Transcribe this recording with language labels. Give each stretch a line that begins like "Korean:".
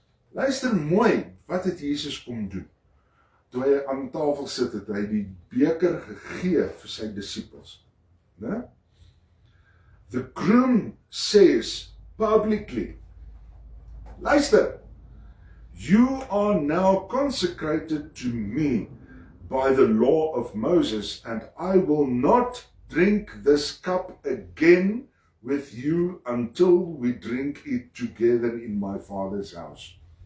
Afrikaans: Luister mooi, wat het Jesus kom doen? Toe hy aan tafel sit, het hy die beker gegee vir sy disippels. Né?
English: The groom says publicly,
Afrikaans: luister,
English: you are now consecrated to me by the law of Moses, and I will not drink this cup again with you until we drink it together in my Father's house.